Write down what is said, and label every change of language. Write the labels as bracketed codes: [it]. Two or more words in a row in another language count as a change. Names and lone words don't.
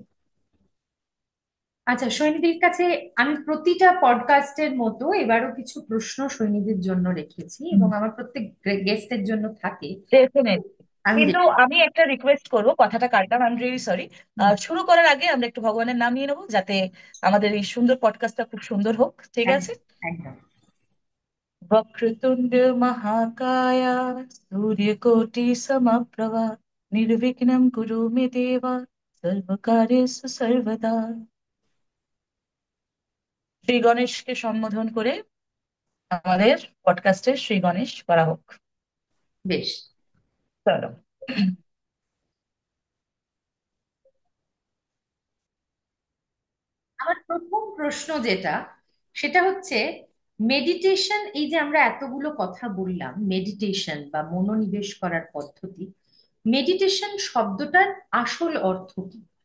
[bn] আচ্ছা, সৈনিধির কাছে আমি প্রতিটা পডকাস্টের মতো এবারও কিছু প্রশ্ন সৈনিধির জন্য রেখেছি, এবং আমার প্রত্যেক গেস্টের জন্য থাকে। ডেফিনেটলি। আমি কিন্তু যেটা আমি একটা রিকোয়েস্ট করবো, কথাটা কাটলাম, [en] I am really sorry. [bn] হুম, শুরু করার আগে আমরা একটু ভগবানের নাম নিয়ে নেবো, যাতে আমাদের এই সুন্দর পডকাস্টটা খুব সুন্দর হোক, ঠিক আছে? একদম একদম। [sa] वक्रतुंड महाकाय सूर्यकोटि समप्रभा निर्विघ्नं कुरु मे देवा सर्वकार्येषु सर्वदा। [bn] শ্রী গণেশকে সম্বোধন করে আমাদের পডকাস্টের শ্রী গণেশ করা হোক। বেশ। চলো। আমার প্রথম প্রশ্ন যেটা, সেটা হচ্ছে মেডিটেশন, এই যে আমরা এতগুলো কথা বললাম, মেডিটেশন বা মনোনিবেশ করার পদ্ধতি, মেডিটেশন শব্দটার আসল অর্থ কি?